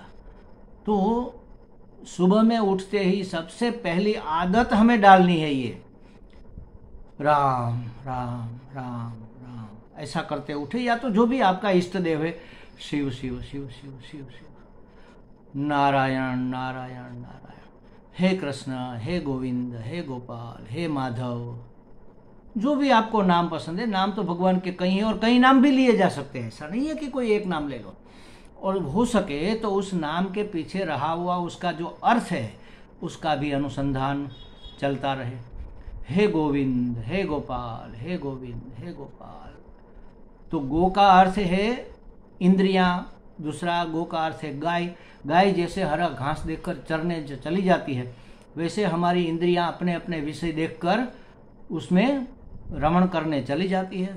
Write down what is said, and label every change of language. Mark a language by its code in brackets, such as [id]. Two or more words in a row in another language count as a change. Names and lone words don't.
[hi] तो सुबह में उठते ही सबसे पहली आदत हमें डालनी है ये, राम राम राम राम, ऐसा करते उठे। या तो जो भी आपका इष्ट देव है, शिव शिव शिव शिव शिव शिव, नारायण नारायण नारायण, हे कृष्ण, हे गोविंद, हे गोपाल, हे माधव, जो भी आपको नाम पसंद है। नाम तो भगवान के कई हैं और कई नाम भी लिए जा सकते हैं, ऐसा नहीं है कि कोई एक नाम ले लो। और हो सके तो उस नाम के पीछे रहा हुआ उसका जो अर्थ है उसका भी अनुसंधान चलता रहे। हे गोविंद, हे गोपाल, हे गोविंद, हे गोपाल। तो गो का अर्थ है इंद्रियां, दूसरा गो का अर्थ है गाय। गाय जैसे हरा घास देखकर चरने चली जाती है, वैसे हमारी इंद्रियां अपने अपने विषय देखकर उसमें रमण करने चली जाती है।